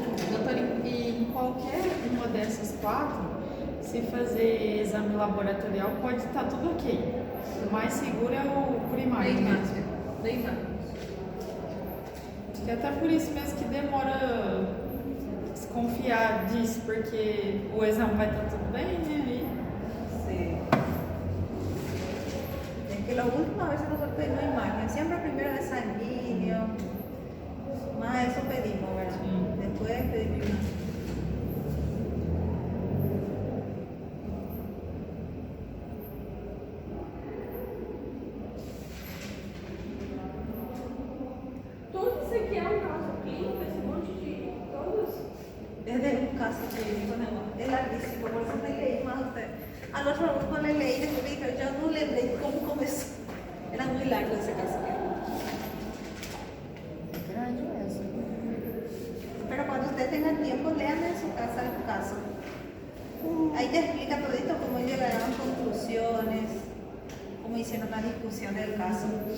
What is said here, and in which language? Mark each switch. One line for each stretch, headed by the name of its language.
Portuguese: Doutor, e em qualquer uma dessas 4, se fazer exame laboratorial, pode estar tudo ok. O mais seguro é o primário Bem mais, mesmo. bem mais. Acho que até por isso mesmo que demora desconfiar disso, porque o exame vai estar tudo bem, né?
Spanish: Sí. Es que las últimas veces nosotros pedimos imagen, siempre primero de sanguíneo, más eso pedimos, ¿verdad? Sí. Después pedimos imagen.
Portuguese: Tudo isso aqui é um caso clínico, esse monte de todos.
Spanish: Es de un caso clínico, ¿no? Es larguísimo, por eso le leí más a usted. Al otro grupo le leí, después me dijeron, yo no le leí cómo comenzó. Era muy largo ese caso.
Portuguese: É grande mesmo.
Spanish: Pero cuando usted tenga tiempo, lean en su casa el caso. Ahí te explica todito cómo llegaron conclusiones, cómo hicieron la discusión del caso.